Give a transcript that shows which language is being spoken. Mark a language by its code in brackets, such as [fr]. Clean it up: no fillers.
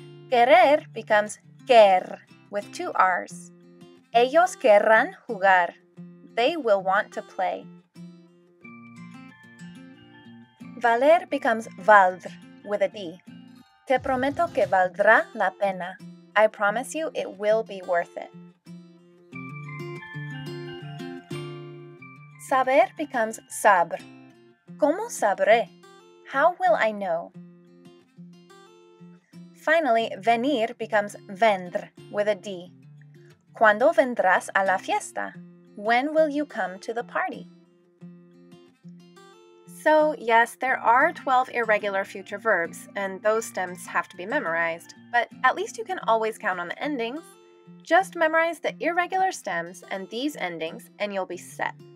[en] Querer becomes quer with 2 R's. [es] Ellos querrán jugar. [en] They will want to play. Valer becomes valdre with a D. [es] Te prometo que valdrá la pena. [en] I promise you it will be worth it. Saber becomes saber. [es] ¿Cómo sabré? [en] How will I know? Finally, venir becomes vendre with a D. [es] ¿Cuándo vendrás a la fiesta? [en] When will you come to the party? So, yes, there are 12 irregular future verbs, and those stems have to be memorized, but at least you can always count on the endings. Just memorize the irregular stems and these endings, and you'll be set.